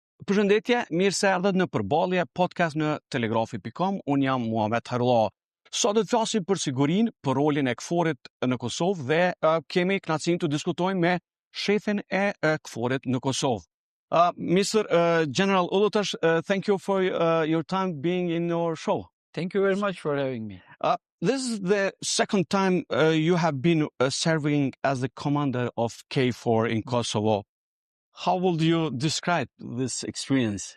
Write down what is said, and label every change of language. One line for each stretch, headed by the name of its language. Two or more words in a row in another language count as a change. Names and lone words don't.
Albanian: Përshëndetje, mirë se erdhët në përballje podcast në Telegrafi.com. Unë jam Muhamet Harullah. Sot do të flasim për sigurinë, për rolin e KFOR-it në Kosovë dhe kemi kënaqësinë të diskutojmë me shefin e KFOR-it në Kosovë.
English: Mr. General Ulutash, thank you for your time being in your show. Thank you very much for having me. This is the second time you have been serving as the commander of KFOR in Kosovo. How would you describe this experience?